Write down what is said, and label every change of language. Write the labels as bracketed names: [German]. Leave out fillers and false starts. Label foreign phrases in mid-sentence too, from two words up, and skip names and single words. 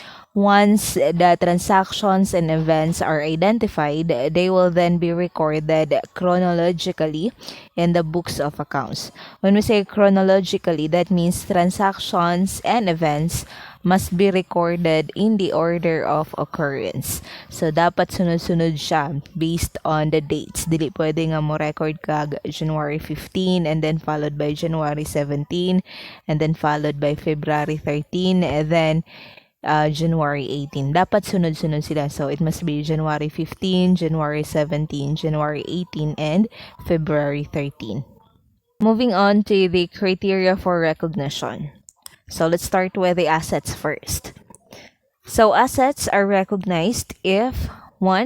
[English] Once the transactions and events are identified, they will then be recorded chronologically in the books of accounts. When we say chronologically, that means transactions and events must be recorded in the order of occurrence. So, [Cebuano] dapat sunod-sunod siya [English] based on the dates. [Cebuano] Dili pwede nga mo record kag January 15 [English] and then followed by January 17 and then followed by February 13 and then January 18. [Cebuano] Dapat sunod-sunod sila. [English] So, it must be January 15, January 17, January 18, and February 13. Moving on to the criteria for recognition. So, let's start with the assets first. So, assets are recognized if 1.